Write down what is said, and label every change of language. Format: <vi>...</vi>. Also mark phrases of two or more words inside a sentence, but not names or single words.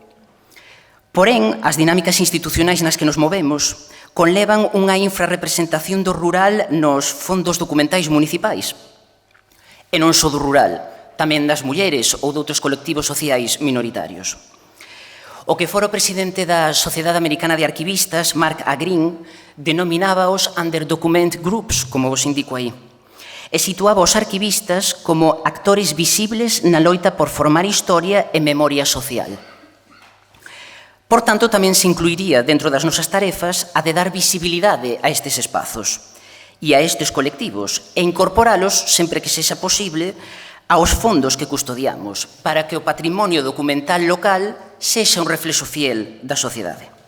<gl>Porén, as dinámicas institucionais nas que nos movemos conlevan unha infrarrepresentación do rural nos fondos documentais municipais. E non só do rural, tamén das mulleres ou de outros colectivos sociais minoritarios. O que fora o presidente da Sociedade Americana de Arquivistas, Mark A. Green, denominábaos</gl> <en>underdocument groups,</en> <gl>como vos indico aí, e situaba os arquivistas como actores visibles na loita por formar historia e memoria social. Por tanto, tamén se incluiría dentro das nosas tarefas a de dar visibilidade a estes espazos e a estes colectivos e incorporalos, sempre que sexa posible, aos fondos que custodiamos, para que o patrimonio documental local sexa un reflexo fiel da sociedade.</gl>